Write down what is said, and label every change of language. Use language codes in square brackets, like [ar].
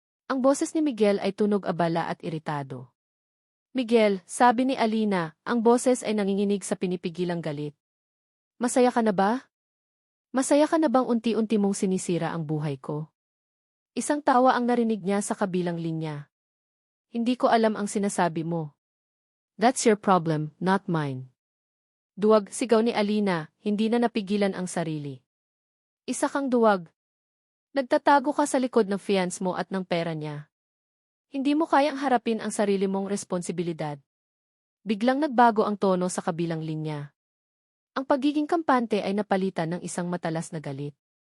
[tl] Ang boses ni Miguel ay tunog abala at iritado. Miguel, sabi ni Alina, ang boses ay nanginginig sa pinipigilang galit. Masaya ka na ba? Masaya ka na bang unti-unti mong sinisira ang buhay ko? Isang tawa ang narinig niya sa kabilang linya. Hindi ko alam ang sinasabi mo. [en] That's your problem, not mine. [tl] Duwag, sigaw ni Alina, hindi na napigilan ang sarili. Isa kang duwag. Nagtatago ka sa likod ng fiance mo at ng pera niya. Hindi mo kayang harapin ang sarili mong responsibilidad. Biglang nagbago ang tono sa kabilang linya. Ang pagiging kampante ay napalitan ng isang matalas na galit.